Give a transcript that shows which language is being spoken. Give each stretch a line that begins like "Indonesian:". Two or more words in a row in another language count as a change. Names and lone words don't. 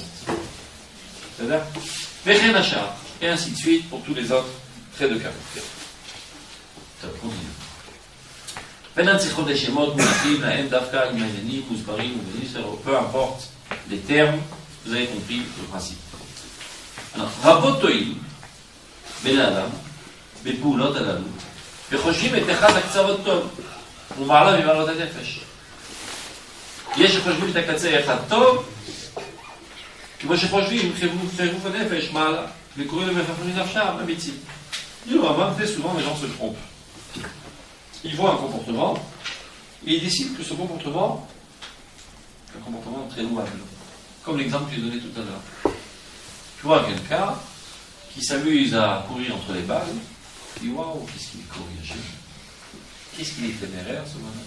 French: C'est-à-dire,
Hebrew: וכן אחר,
French: et ainsi de suite pour tous les autres traits de caractère. Ça continue. Peu importe les termes, vous avez compris le principe. Alors, Rabotoï,
Hebrew: בן אדם, בפעולות הללו, וחושבים את אחד הקצוות טוב, ומעלה ממעלות הנפש. יש שחושבים את הקצה אחד טוב, כמו שחושבים חירוף הנפש מעלה, וקוראים למפחדים נפשם אמיצים.
French: Le rabbin, très souvent, les gens se trompent. Ils voient un comportement, et ils décident que ce comportement est un comportement très louable. Comme l'exemple que j'ai donné tout à l'heure. Tu vois quelqu'un qui s'amuse à courir entre les balles, tu dis waouh, qu'est-ce qu'il est courageux, qu'est-ce qu'il est téméraire ce bonhomme.